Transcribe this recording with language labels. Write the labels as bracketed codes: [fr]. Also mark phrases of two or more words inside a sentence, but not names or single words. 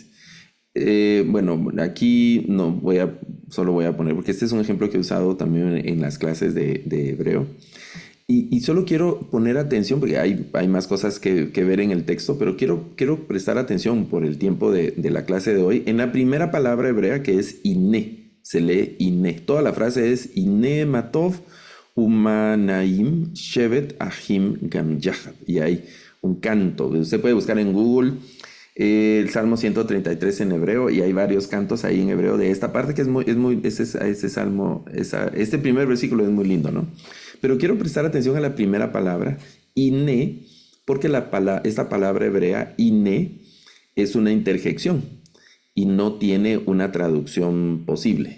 [es] Bueno, aquí no solo voy a poner, porque este es un ejemplo que he usado también en las clases de hebreo. Y solo quiero poner atención, porque hay más cosas que ver en el texto, pero quiero prestar atención por el tiempo de la clase de hoy en la primera palabra hebrea, que es iné. Se lee iné. Toda la frase es [he] הנה מה טוב ומה נעים שבת אחים גם יחד. [es] Y hay un canto. Usted puede buscar en Google el Salmo 133 en hebreo, y hay varios cantos ahí en hebreo de esta parte que ese salmo, este primer versículo es muy lindo, ¿no? Pero quiero prestar atención a la primera palabra, iné, porque esta palabra hebrea, iné, es una interjección y no tiene una traducción posible.